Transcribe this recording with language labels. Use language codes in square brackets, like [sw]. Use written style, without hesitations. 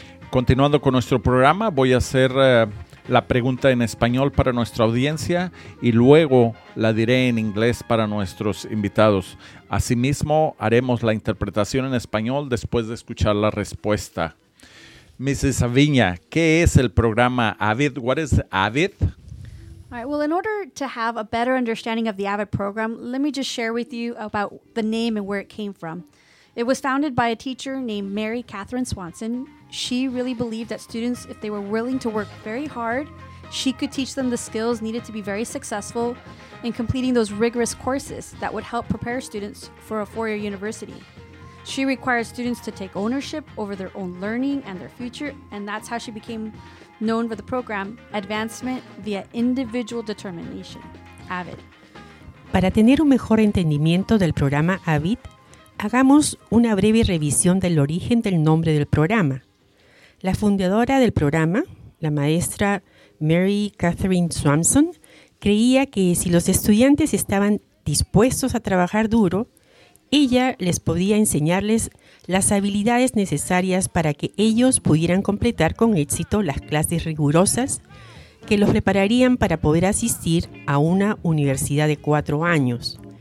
[es] Continuando con nuestro programa, voy a hacer la pregunta en español para nuestra audiencia y luego la diré en inglés para nuestros invitados. Asimismo, haremos la interpretación en español después de escuchar la respuesta. Mrs. Aviña, ¿qué es el programa AVID? [en] What is AVID? All right, well, in order to have a better understanding of the AVID program, let me just share with you about the name and where it came from. It was founded by a teacher named Mary Catherine Swanson. She really believed that students, if they were willing to work very hard, she could teach them the skills needed to be very successful in completing those rigorous courses that would help prepare students for a four-year university. She required students to take ownership over their own learning and their future, and that's how she became known for the program Advancement via Individual Determination, AVID. [es] Para tener un mejor entendimiento del programa AVID, hagamos una breve revisión del origen del nombre del programa. La fundadora del programa, la maestra Mary Catherine Swanson, creía que si los estudiantes estaban dispuestos a trabajar duro, ella les podía enseñarles las habilidades necesarias para que ellos pudieran completar con éxito las clases rigurosas que los prepararían para poder asistir a una universidad de 4 años.